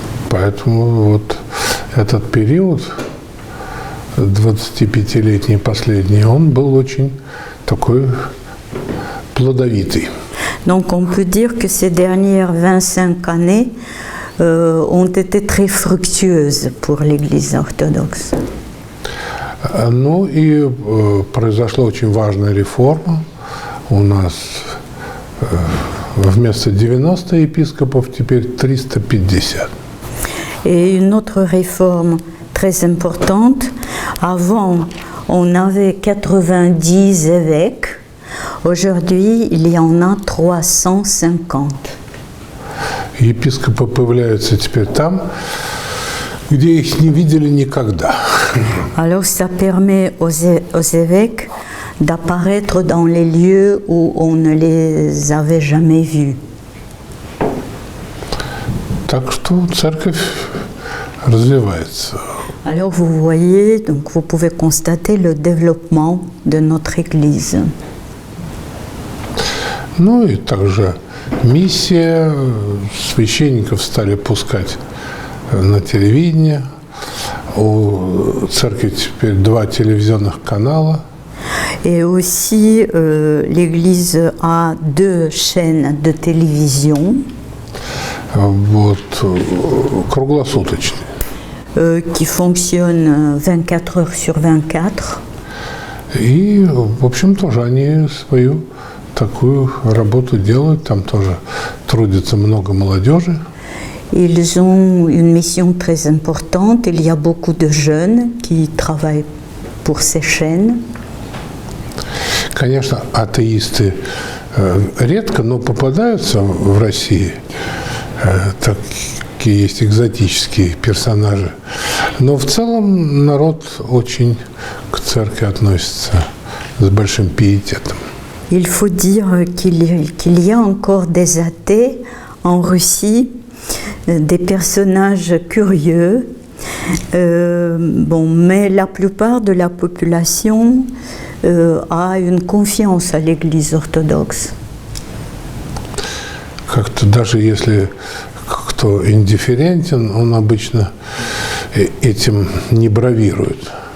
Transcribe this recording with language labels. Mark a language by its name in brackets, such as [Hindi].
[Russian] Поэтому вот этот период, 25-летний последний, он был очень такой плодовитый. [French] Donc on peut dire que ces dernières 25 années ont été très fructueuses pour l'Église orthodoxe. [Russian] Ну и произошла очень важная реформа. У нас вместо 90 епископов теперь 350. [French] Et une autre réforme très importante, avant on avait 90 évêques, aujourd'hui il y en a 350. [Russian] Епископы появляются теперь там, где их не видели никогда. [French] Alors ça permet aux évêques d'apparaître dans les lieux où on ne les avait jamais vus. [Russian] Так что церковь развивается. [French] Alors vous voyez, donc vous pouvez constater le développement de notre Église. [Russian] Ну и также миссия, священников стали пускать на телевидение. У церкви теперь 2 телевизионных канала. [French] Et aussi, l'Église a 2 chaînes de télévision. [Russian] Вот, круглосуточные. [French] Qui fonctionnent 24 heures sur 24. [Russian] И, в общем, тоже они свою такую работу делают. Там тоже трудится много молодежи. [French] Ils ont une mission très importante. Il y a beaucoup de jeunes qui travaillent pour ces chaînes. [Russian] Конечно, атеисты редко, но попадаются в России. Такие есть экзотические персонажи. Но в целом народ очень к церкви относится с большим пиететом. [French] Il faut dire qu'il y a encore des athées en Russie, des personnages curieux, mais la plupart de la population a une confiance à l'Église orthodoxe. [Russian] Как-то даже если кто индифферентен, он обычно этим не бравирует.